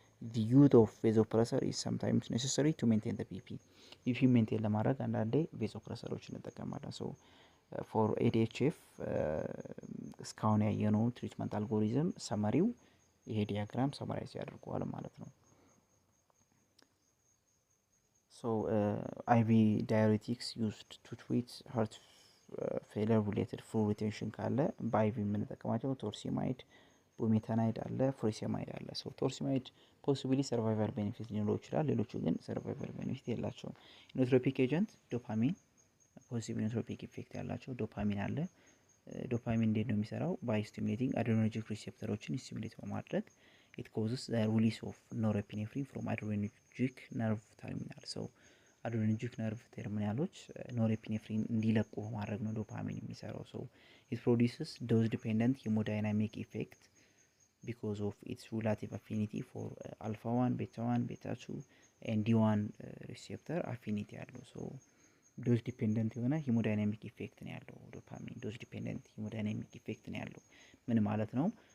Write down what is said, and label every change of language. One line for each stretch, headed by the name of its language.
English: The use of vasopressor is sometimes necessary to maintain the BP. BP maintain
Amharic: ለማድረግ አንዳንዴ ቬዞፕሬሰሮችን እንጠቀማለን። ሶ ፎር ኤዲኤችኤፍ እስካሁን ያየነው ትሪትመንት አልጎሪዝም ሰመሪው ይሄ ዲያግራም ሰመራይዝ ያደርገዋል ማለት ነው።
English: So IV diuretics used to treat heart failure related fluid retention
Amharic: ካለ በአይቪ የምንጠቀማቸው ቶርሲማይድ፣ ቡሜታናይድ አለ፣ ፍሪሴማይድ አለ። ሶ ቶርሲማይድ ፖሲብሊ ሰርቫይቫል ቤኔፊት ሊኖረው ይችላል። ሌሎቹ ግን ሰርቫይቫል ቤኔፊት የላቸውም። ኢኖትሮፒክ ኤጀንት ዶፓሚን ፖዚቲቭ ኢኖትሮፒክ ኢፌክት ያላቸው ዶፓሚን አለ። ዶፓሚን እንዴት ነው የሚሰራው?
English: ባይ ስቲሙሌቲንግ አድሬነርጂክ ሪሴፕተሮችን ስቲሙሌት በማድረግ it causes the release of norepinephrine from adrenergic nerve terminal. So adrenergic nerve terminaloች
Amharic: ኖሬፒኔፍሪን እንዲለቁ በማድረግ ነው ዶፓሚን የሚሰራው።
English: So it produces dose dependent hemodynamic effect because of its relative affinity for alpha 1, beta 1, beta 2 and D1 receptor affinity ያለው። So ዶዝ ዲፔንደንት የሆነ ሂሞዳይናሚክ ኢፌክት ነው ያለው ዶፓሚን። ዶዝ ዲፔንደንት ሂሞዳይናሚክ ኢፌክት ነው ያለው ምን ማለት ነው?